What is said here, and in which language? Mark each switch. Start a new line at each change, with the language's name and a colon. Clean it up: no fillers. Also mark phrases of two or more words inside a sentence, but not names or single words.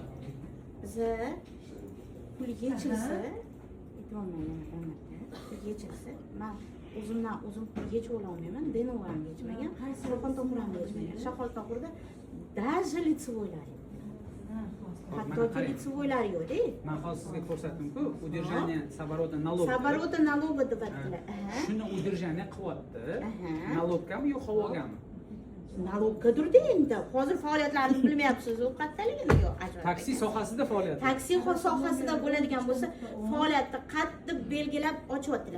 Uzbek: Biza pul yechilsa, aytolmayman pul yechilsa, men o'zim pul yechib ololmayman. Denov ham yechmagan, Shoxontohur ham yechmagan. Shoxontohurda
Russian: даже лицевойlar
Uzbek: yo'q. Hattoki лицевойlar yo'q-da. Men hozir sizga ko'rsatdim-ku,
Russian: удержание с оборота налога. С оборота налога
Uzbek: deb aytdilar. Shuni удержание qilyapti. Nalogami yo'q havogami? Naloggadir-da endi. Hozir faoliyatlarini bilmayapsiz, u qayerdaligini yo'q. Taksi sohasida faoliyat. Taksi sohasida bo'ladigan bo'lsa, faoliyatni qattiq belgilab ochyaptilar.